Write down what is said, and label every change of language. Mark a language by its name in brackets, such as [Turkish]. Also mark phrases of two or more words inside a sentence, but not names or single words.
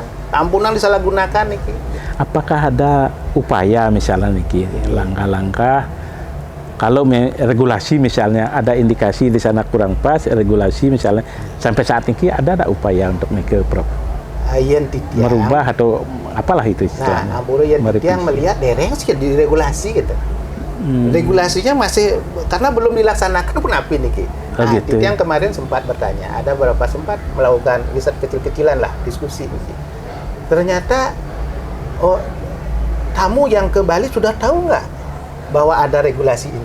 [Indonesian] Ampunan disalahgunakan niki. Apakah ada upaya misalnya niki langkah-langkah kalau regulasi misalnya ada indikasi di sana kurang pas, regulasi misalnya sampai saat ini ada upaya untuk ke Prof? [Balinese] Yen titiang [Indonesian] Merubah atau apalah itu Nah, istilahnya? [Balinese] ampura yen titiang [Indonesian] melihat dereng sih di regulasi gitu. Regulasinya masih karena belum dilaksanakan pun apa nih Ki. Oh, Nah, gitu. Titiang kemarin sempat bertanya, ada beberapa sempat melakukan riset kecil-kecilan lah, diskusi nih Ki. Ternyata tamu yang ke Bali sudah tahu nggak bahwa ada regulasi ini?